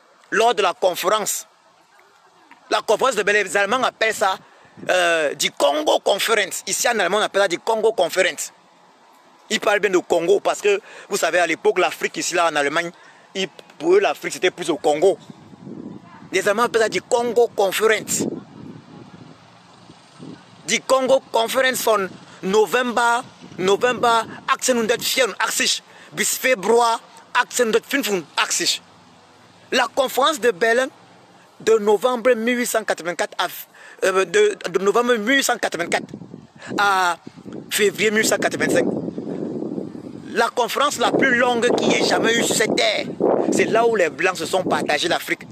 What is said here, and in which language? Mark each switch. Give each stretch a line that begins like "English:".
French: Lors de la conférence. La conférence de Berlin, les Allemands appellent ça du Congo Conference. Ici en allemand, on appelle ça du Congo Conference. Ils parlent bien de Congo parce que, vous savez, à l'époque, l'Afrique, ici, là, en Allemagne, pour eux, l'Afrique, c'était plus au Congo. Les Allemands appellent ça du Congo Conference.
German: Die Congo Conference von November 1884 bis Februar 1885.
French: La conférence de Berlin de novembre 1884 de novembre 1884 à février 1885. La conférence la plus longue qui ait jamais eu sur cette terre. C'est là où les Blancs se sont partagés l'Afrique.